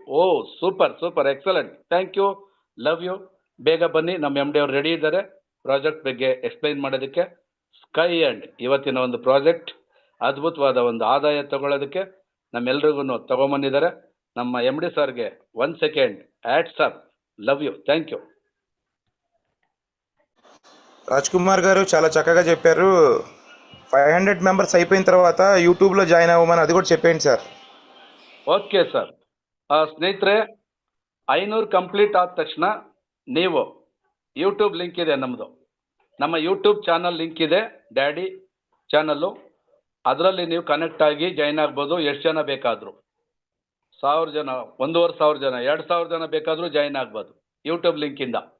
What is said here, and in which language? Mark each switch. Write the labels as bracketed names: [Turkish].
[Kannada] O [English] Super excellent, thank you, love you. [Kannada] ಬೇಗ ಬನ್ನಿ, ನಮ್ಮ ಎಮ್ ಡಿ ಅವ್ರು ರೆಡಿ ಇದ್ದಾರೆ ಪ್ರಾಜೆಕ್ಟ್ ಬಗ್ಗೆ ಎಕ್ಸ್ಪ್ಲೈನ್ ಮಾಡೋದಕ್ಕೆ. ಸ್ಕೈ ಆ್ಯಂಡ್ ಇವತ್ತಿನ ಒಂದು ಪ್ರಾಜೆಕ್ಟ್ ಅದ್ಭುತವಾದ ಒಂದು ಆದಾಯ ತಗೊಳ್ಳೋದಕ್ಕೆ ನಮ್ಮೆಲ್ರಿಗೂ ತಗೊಂಬಂದಿದ್ದಾರೆ. ನಮ್ಮ ಎಮ್ ಡಿ ಸರ್ಗೆ 1 second hats up, [English] Love you, thank you. [Telugu] Raj Kumar గారు చాలా చక్కగా చెప్పారు. 500 మెంబర్స్ అయిపోయిన తర్వాత యూట్యూబ్లో జాయిన్ అవ్వమని అది కూడా చెప్పేయండి సార్. [Kannada] Okay sir. ಸ್ನೇಹಿತರೆ, 500 ಕಂಪ್ಲೀಟ್ ಆದ ತಕ್ಷಣ ನೀವು ಯೂಟ್ಯೂಬ್ ಲಿಂಕ್ ಇದೆ, ನಮ್ಮ ಯೂಟ್ಯೂಬ್ ಚಾನಲ್ ಲಿಂಕ್ ಇದೆ, ಡ್ಯಾಡಿ ಚಾನಲ್ಲು. ಅದರಲ್ಲಿ ನೀವು ಕನೆಕ್ಟ್ ಆಗಿ ಜಾಯಿನ್ ಆಗ್ಬೋದು. ಎಷ್ಟು ಜನ ಬೇಕಾದರೂ, 1000 ಜನ, 1500 ಜನ, 2000 ಜನ ಬೇಕಾದರೂ ಜಾಯಿನ್ ಆಗ್ಬೋದು ಯೂಟ್ಯೂಬ್ ಲಿಂಕಿಂದ.